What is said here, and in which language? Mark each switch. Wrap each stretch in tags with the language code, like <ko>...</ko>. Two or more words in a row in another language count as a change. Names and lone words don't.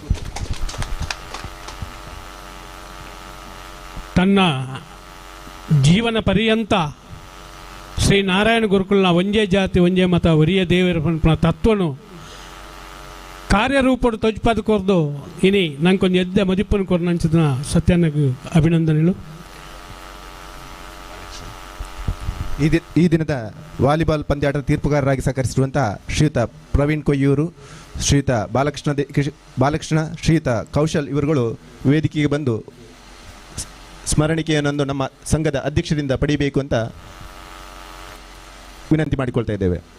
<tcy>ತನ್ನ ಜೀವನ ಪರ್ಯಂತ ಶ್ರೀ ನಾರಾಯಣ ಗುರುಕುಲ್ನ ಒಂಜೇ ಜಾತಿ ಒಂಜೇ ಮತ ಒರಿಯ ದೇವರ ತತ್ವನು ಕಾರ್ಯರೂಪಡು ತೊಜ್ಪಾದ ಕೊರ್ದು ಇನಿ ನಂಗೊಂದು ಎದ್ದೆ ಮದಿಪ್ಪನ್ನು ಕೊರ್ ನಂಚಿದ ಸತ್ಯನಗೂ ಅಭಿನಂದನೆಗಳು.</tcy> <kn>ಈ ದಿನದ ವಾಲಿಬಾಲ್ ಪಂದ್ಯಾಟದ ತೀರ್ಪುಗಾರರಾಗಿ ಸಹಕರಿಸಿರುವಂತಹ ಶ್ರೀಯುತ ಪ್ರವೀಣ್ ಕೊಯ್ಯೂರು, ಶ್ರೀಯುತ ಬಾಲಕೃಷ್ಣ, ಶ್ರೀಯುತ ಕೌಶಲ್ ಇವರುಗಳು ವೇದಿಕೆಗೆ ಬಂದು ಸ್ಮರಣಿಕೆಯನ್ನೊಂದು ನಮ್ಮ ಸಂಘದ ಅಧ್ಯಕ್ಷರಿಂದ ಪಡೆಯಬೇಕು ಅಂತ ವಿನಂತಿ ಮಾಡಿಕೊಳ್ತಾ ಇದ್ದೇವೆ.</kn>